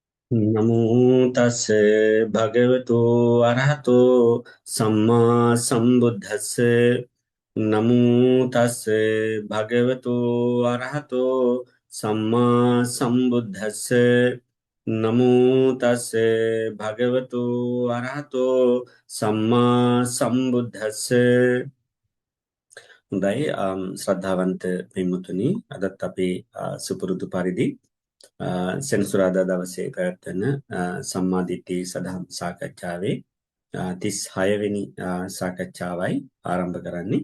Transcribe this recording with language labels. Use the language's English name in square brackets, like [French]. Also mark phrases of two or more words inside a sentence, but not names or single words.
[Pali] නමෝ තස්ස භගවතු අරහතෝ සම්මා සම්බුද්දස්ස නමෝ තස්ස භගවතු අරහතෝ සම්මා සම්බුද්දස්ස නමෝ තස්ස භගවතු අරහතෝ සම්මා සම්බුද්දස්ස [Sinhala] හොඳයි ශ්‍රද්ධාවන්ත පින්වතුනි අදත් අපි සුපුරුදු පරිදි සෙනසුරාදා දවසේ පැවැත්වෙන සම්මාදිට්ඨි සදහම් සාකච්ඡාවේ 36 වෙනි සාකච්ඡාවයි ආරම්භ කරන්නේ.